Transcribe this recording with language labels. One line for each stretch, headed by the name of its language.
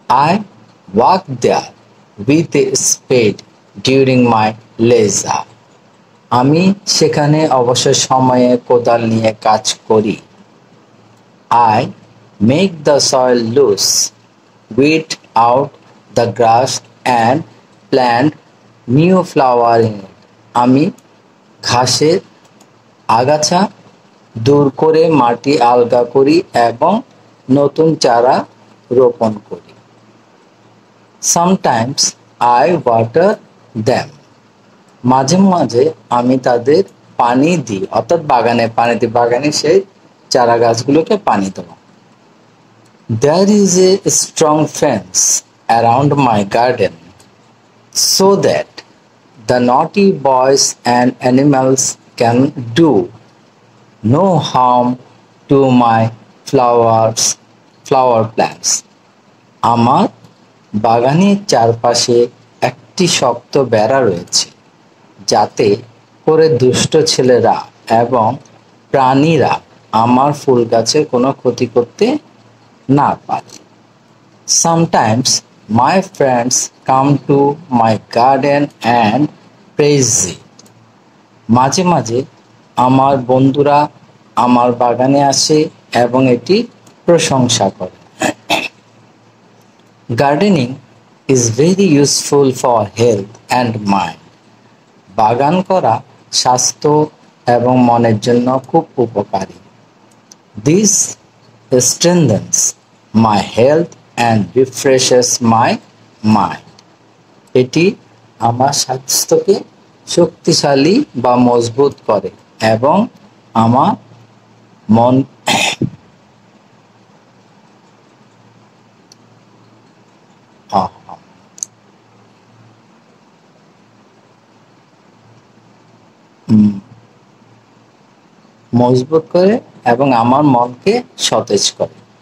English: I work there with a spade during my leisure.
Bangla: আমি সেখানে অবসর সময়ে কোদাল নিয়ে কাজ করি।
English: I make the soil loose, weed out the grass and plant new flower in it.
Bangla: আমি ঘাসের আগাছা দূর করে মাটি আলগা করি এবং নতুন চারা রোপণ করি।
English: Sometimes I water them.
Bangla: মাঝে মাঝে আমি তাদের পানি দিই, অর্থাৎ বাগানে পানি দিই, বাগানে সেই চারা গাছগুলোকে পানি দেওয়া।
English: There is a strong fence around my garden so that the naughty boys and animals can do no harm to my flower plants.
Bangla: আমার বাগানের চারপাশে একটি শক্ত বেড়া রয়েছে, যাতে করে দুষ্ট ছেলেরা এবং প্রাণীরা আমার ফুল গাছের কোনো ক্ষতি করতে না পারে।
English: Sometimes my friends come to my garden and praise it.
Bangla: মাঝে মাঝে আমার বন্ধুরা আমার বাগানে আসে এবং এটি প্রশংসা করে।
English: Gardening is very useful for health and mind.
Bangla: বাগান করা স্বাস্থ্য এবং মনের জন্য খুব উপকারী।
English: This strengthens my health and refreshes my mind.
Bangla: এটি আমার স্বাস্থ্যকে শক্তিশালী বা মজবুত করে এবং আমার মন মজবুত করে এবং আমার মনকে সতেজ করে।